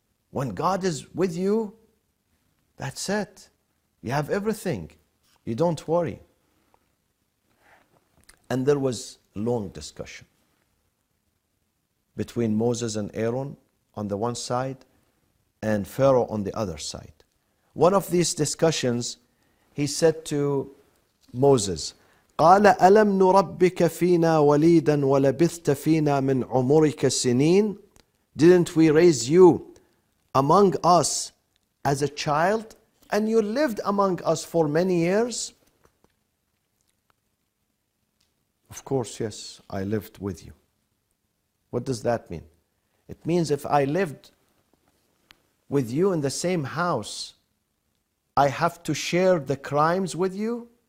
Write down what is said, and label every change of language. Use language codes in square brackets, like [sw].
[en] When God is with you, that's it. You have everything. You don't worry. And there was a long discussion between Moses and Aaron on the one side and Pharaoh on the other side. One of these discussions, he said to Moses, [ar] قال ألم نربك فينا وليدا ولبثت فينا من عمرك سنين. [en] Didn't we raise you among us as a child and you lived among us for many years? Of course, yes, I lived with you. What does that mean? It means if I lived with you in the same house, I have to share the crimes with you.